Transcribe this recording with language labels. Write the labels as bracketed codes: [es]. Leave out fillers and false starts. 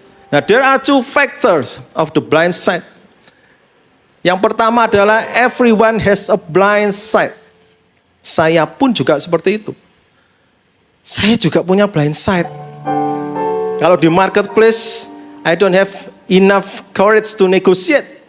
[id] Nah, [en] there are two factors of the blind side. [id] Yang pertama adalah [en] everyone has a blind side. [id] Saya pun juga seperti itu. Saya juga punya blind side. Kalau di [en] marketplace, I don't have enough courage to negotiate.